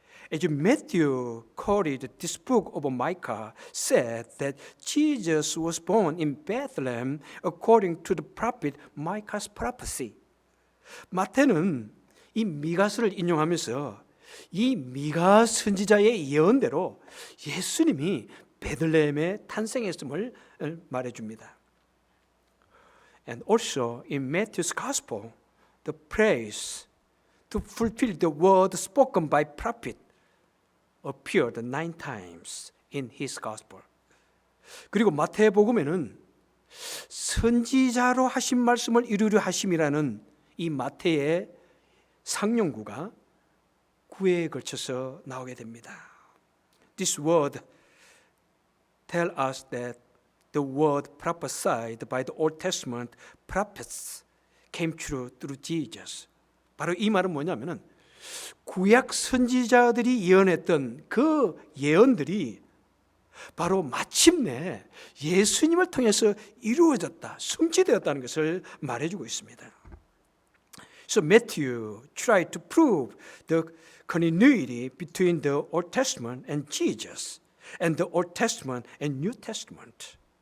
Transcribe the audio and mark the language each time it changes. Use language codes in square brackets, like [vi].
[en] As Matthew quoted this book of Micah, said that Jesus was born in Bethlehem according to the prophet Micah's prophecy. [ko] 마태는 이 미가서를 인용하면서 이 미가 선지자의 예언대로 예수님이 베들레헴에 탄생했음을 말해줍니다. [en] And also in Matthew's Gospel, the praise to fulfill the word spoken by prophet appeared 9 times in his gospel. [ko] 그리고 마태복음에는 선지자로 하신 말씀을 이루려 하심이라는 이 마태의 상용구가 구회에 걸쳐서 나오게 됩니다. [en] This word tell us that the word prophesied by the Old Testament prophets came true through Jesus. [ko] 바로 이 말은 뭐냐면은 구약 선지자들이 예언했던 그 예언들이 바로 마침내 예수님을 통해서 이루어졌다, 성취되었다는 것을 말해주고 있습니다. [en] So Matthew tried to prove the continuity between the Old Testament and Jesus and the Old Testament and New Testament.